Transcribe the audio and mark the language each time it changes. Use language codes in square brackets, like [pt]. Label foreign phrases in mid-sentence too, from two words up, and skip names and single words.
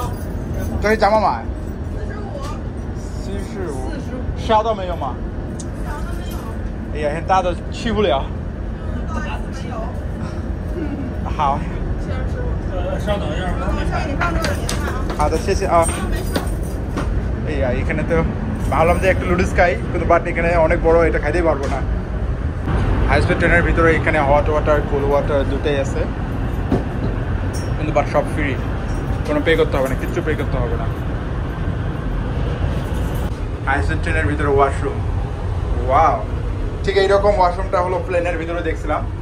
[zh] 这是怎么买？45，？45。烧到没有吗？啥都没有，哎呀，现在都去不了。到 S 没有。好，稍等一下，你放这儿，你看啊。好的，谢谢啊。 [bn] এই এখানে তো ভাবলাম যে একটু নুডলস খাই, কিন্তু বাট এখানে অনেক বড়, এটা খাইতেই পারবো না। হাই স্পিড ট্রেনের ভিতরে এখানে [en] hot water cold water [bn] দুটাই আছে, কিন্তু বাট সব ফ্রি, কোনো পে করতে হবে না, কিচ্ছু পে করতে হবে না। হাই স্পিড ট্রেনের ভিতরে ওয়াশরুম, ওয়াও, ঠিক এইরকম ওয়াশরুমটা হলো প্লেনের ভিতরে দেখছিলাম।